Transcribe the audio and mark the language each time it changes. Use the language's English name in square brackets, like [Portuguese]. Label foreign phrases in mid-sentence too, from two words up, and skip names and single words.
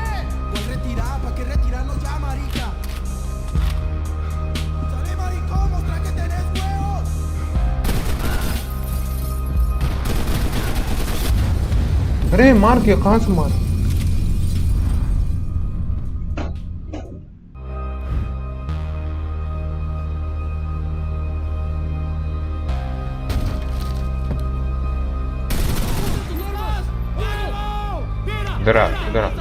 [Spanish] ¿Cuál retirar? ¿Para qué retirarnos ya, marica? ¡Sale, maricón! ¡Mostra que tenés huevos! [Hindi] अरे मार क्या, कहाँ से मार? इधर आ, इधर आ।